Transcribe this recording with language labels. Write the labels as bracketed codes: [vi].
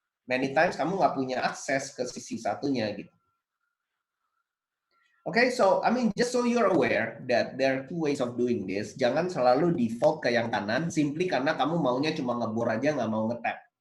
[id] Many times kamu nggak punya akses ke sisi satunya gitu. [en] Okay, so I mean just so you're aware that there are 2 ways of doing this. [id] Jangan selalu default ke yang kanan, simply karena kamu maunya cuma ngebor aja, nggak mau ngetap.